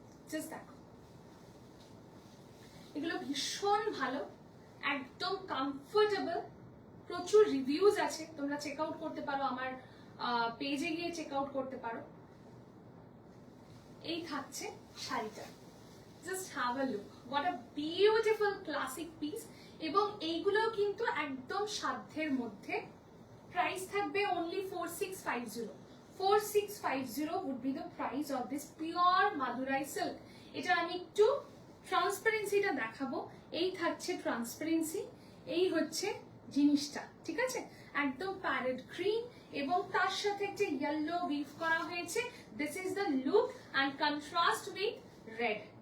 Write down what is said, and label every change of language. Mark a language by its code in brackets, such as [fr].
[bn] Just দেখো, এগুলো ভীষণ ভালো, একদম কমফোর্টেবল, প্রচুর রিভিউজ আছে, তোমরা চেক আউট করতে পারো, আমার পেজে গিয়ে চেক আউট করতে পারো। এই থাকছে শাড়িটা, [en] Just have a look, what a beautiful classic piece. [bn] এবং এইগুলো কিন্তু একদম সাধ্যের মধ্যে, প্রাইস থাকবে only 4650। [en] 4650 would be the price of this pure Madurai silk. [bn] এটা আমি একটু ট্রান্সপারেন্সিটা দেখাবো। এই থাকছে ট্রান্সপারেন্সি, এই হচ্ছে জিনিসটা, ঠিক আছে, একদম প্যারেট গ্রিন, এবং তার সাথে একটা ইয়েলো উইভ করা হয়েছে। [en] This is the look and contrast with red.